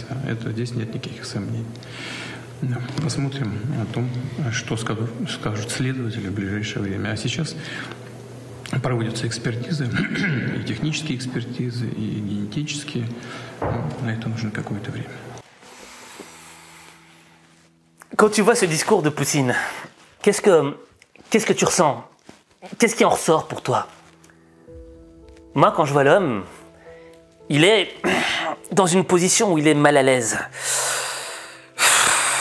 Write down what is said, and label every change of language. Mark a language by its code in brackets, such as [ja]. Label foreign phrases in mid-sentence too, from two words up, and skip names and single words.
[ru] Здесь нет никаких сомнений. Посмотрим о том, что скажут следователи в ближайшее время. А сейчас проводятся экспертизы, и технические экспертизы, и генетические. На это нужно какое-то время. [fr] Quand tu vois ce discours de Poutine, qu'est-ce que tu ressens? Qu'est-ce qui en ressort pour toi? Moi, quand je vois l'homme, il est dans une position où il est mal à l'aise.